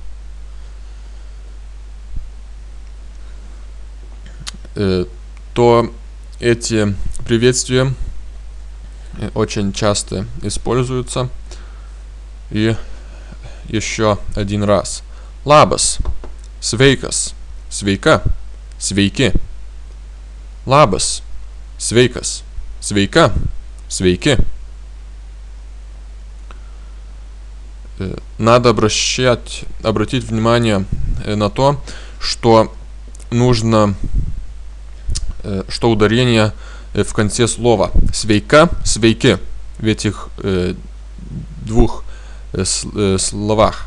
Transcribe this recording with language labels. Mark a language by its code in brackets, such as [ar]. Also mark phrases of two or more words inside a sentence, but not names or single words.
[ru] То эти приветствия очень часто используются. И еще один раз. [lt] Labas, sveikas, sveika, sveiki. Labas, sveikas, sveika, sveiki. [ru] Надо обратить внимание на то, что нужно, что ударение в конце слова свейка, свейки в этих двух словах.